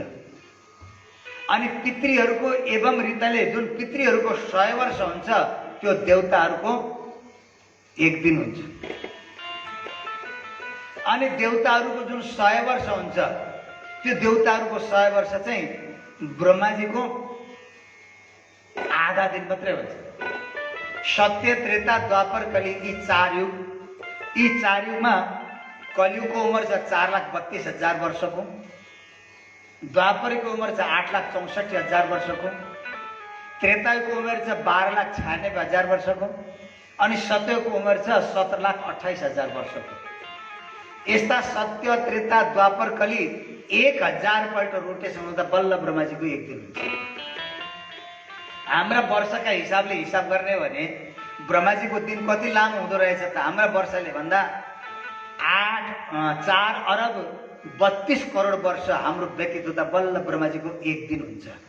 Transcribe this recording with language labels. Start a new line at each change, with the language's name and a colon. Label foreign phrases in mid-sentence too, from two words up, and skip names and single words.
Nepali: अनि पितृहरूको एवं रीतले जुन पितृहरूको 100 वर्ष हुन्छ त्यो देवताहरूको 1 दिन हुन्छ। अनि देवताहरूको जुन 100 वर्ष हुन्छ त्यो देवताहरूको 100 वर्ष चाहिँ ब्रह्माजीको आधा दिन मात्रै हुन्छ। सत्य त्रेता द्वापर कली यी 4 युग, यी 4 युगमा कलियुगको उमेर छ 4,32,000 वर्षको, द्वापरको उमेर छ 8,64,000 वर्षको, त्रेताको उमेर छ 12,96,000 वर्षको, अनि सत्यको उमेर छ 17,28,000 वर्षको। यस्ता सत्य त्रेता द्वापर कली 1000 पल्ट रोटेसन हुँदा बल्ल ब्रह्माजीको 1 दिन हुन्छ। हाम्रा वर्षका हिसाबले हिसाब गर्ने हो भने ब्रह्माजीको दिन कति लामो हुँदो रहेछ त हाम्रा वर्षले भन्दा 4 अरब 32 करोड वर्ष हाम्रो व्यतीत हुँदा बल्ल ब्रह्माजीको 1 दिन हुन्छ।